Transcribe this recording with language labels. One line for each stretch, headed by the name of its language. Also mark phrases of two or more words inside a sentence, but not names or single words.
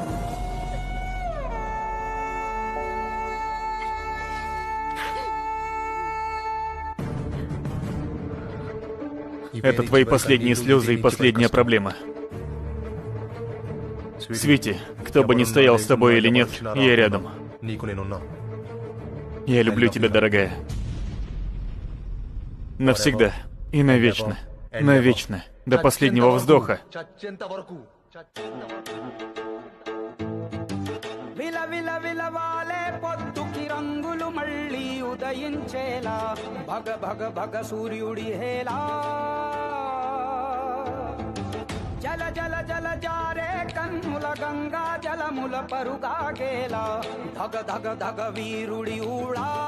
Russian: Это твои последние слезы и последняя проблема. Свити, кто бы ни стоял с тобой или нет, я рядом. Я люблю тебя, дорогая. Навсегда и навечно. Навечно. До последнего вздоха.
Telugu: జల జల జల జారే కన్నుల గంగా జలముల పరుగా గేలా ధగ ధగ ధగ వీరుడి ఊళా